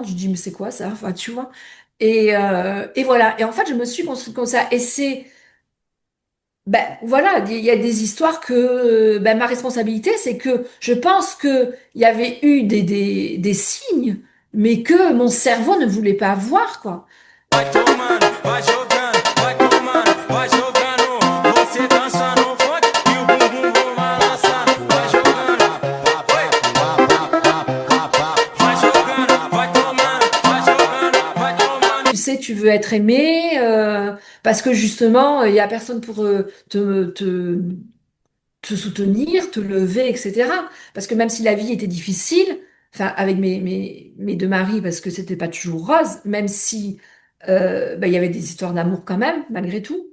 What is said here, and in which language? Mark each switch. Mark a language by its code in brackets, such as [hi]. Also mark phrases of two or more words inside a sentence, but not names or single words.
[fr] Je dis, mais c'est quoi ça? Enfin, tu vois. Et voilà. Et en fait, je me suis construite comme ça. Et ben voilà, il y a des histoires que ben, ma responsabilité, c'est que je pense que il y avait eu des signes, mais que mon cerveau ne voulait pas voir, quoi. [pt] Vai tomando, vai jogando, vai tomando, vai jogando. Você dança no funk e o bumbum vão balançando. Vai jogando, vai jogando, vai tomando, vai jogando, vai tomando. [fr] Tu sais, tu veux être aimé parce que justement, il y a personne pour te soutenir, te lever, etc. Parce que même si la vie était difficile, enfin avec mes deux maris, parce que c'était pas toujours rose, même si ben, il y avait des histoires d'amour quand même, malgré tout.